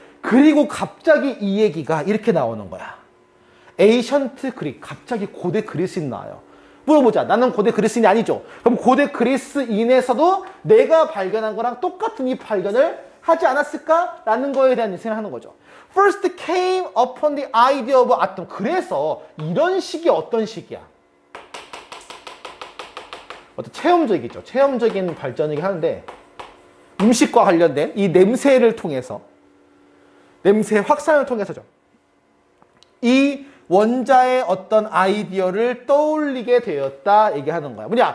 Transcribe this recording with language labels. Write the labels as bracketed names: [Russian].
[Korean] 그리고 갑자기 이 얘기가 이렇게 나오는 거야. 에이션트 그릭. 갑자기 고대 그리스인 나와요. 물어보자. 나는 고대 그리스인이 아니죠. 그럼 고대 그리스인에서도 내가 발견한 거랑 똑같은 이 발견을 하지 않았을까라는 거에 대한 생각을 하는 거죠. [English] First came upon the idea of atom. [Korean] 그래서 이런 식이 어떤 식이야? 어떤 체험적이죠. 체험적인 발전이긴 하는데 음식과 관련된 이 냄새를 통해서 냄새 확산을 통해서죠. 이 원자의 어떤 아이디어를 떠올리게 되었다 얘기하는 거야.